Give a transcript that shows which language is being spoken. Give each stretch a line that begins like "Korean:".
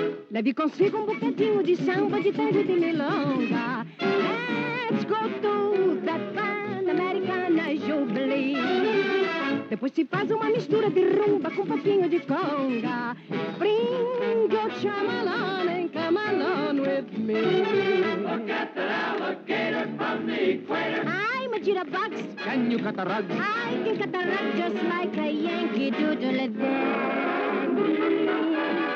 Portuguese: Leve consigo bocadinho de samba, de tango e de milonga.
English: Let's go to that Pan-Americana Jubilee.
Portuguese: Depois se faz uma mistura de rumba com pouquinho de conga.
English: Bring your chum along and come along with me. Look at that alligator from the equator. I'm a jitterbug. Can you cut a rug? I can cut a rug just like a Yankee Doodle dandy.